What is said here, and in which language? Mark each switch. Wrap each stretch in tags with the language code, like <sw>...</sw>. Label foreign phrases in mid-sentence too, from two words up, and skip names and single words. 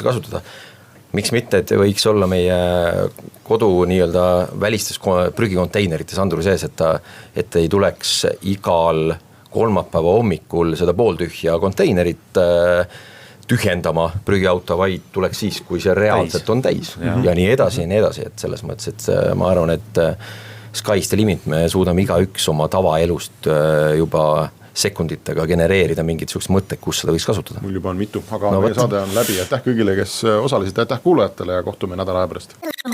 <et>kasutada, miks mitte, et võiks olla meie kodu nii-öelda välistes prügikonteinerites anduri sees, et ei tuleks igal kolmapäeva hommikul seda pooltühja konteinerit tühjendama prügiauto, vaid tuleks siis, kui see reaalselt on täis ja nii edasi, et selles mõttes, et ma arvan, et</et> <en>sky's the limit,</en> <et>me suudame igaüks oma tavaelust juba sekunditega genereerida mingit sugust mõtted, kus seda võiks kasutada. Mul juba on mitu, aga meie saade on läbi. Aitäh kõigile, kes osalesid, aitäh kuulajatele ja kohtume nädala aja pärast.</et>